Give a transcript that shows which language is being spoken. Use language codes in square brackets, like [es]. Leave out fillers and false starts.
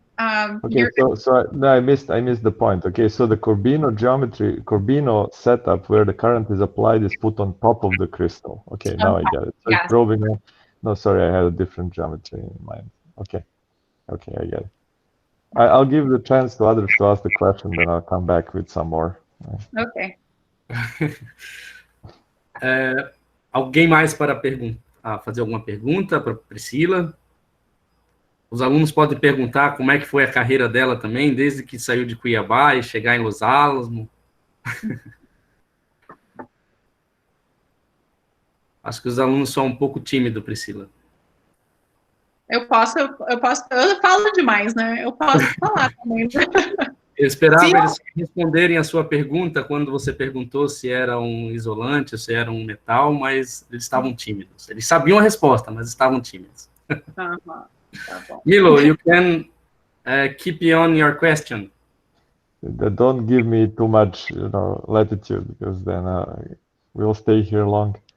[en] Okay, so no, I missed the point. Okay, so the Carbinor geometry, Carbinor setup where the current is applied is put on top of the crystal. Okay, now I get it. So it's probing No, sorry, I had a different geometry in mind. Okay, okay, I get it. I'll give the chance to others to ask the question, then I'll come back with some more. Okay. [pt] Alguém mais para fazer alguma pergunta para Priscila? Os alunos podem perguntar como é que foi a carreira dela também, desde que saiu de Cuiabá e chegar em Los Alamos. Acho que os alunos são um pouco tímidos, Priscila. Eu falo demais, né? Eu posso falar também. Eu esperava eles responderem a sua pergunta quando você perguntou se era um isolante ou se era um metal, mas eles estavam tímidos. Eles sabiam a resposta, mas estavam tímidos. Tá bom. [en] Milo, you can keep on your question. Don't give me too much, latitude, because then we'll stay here long.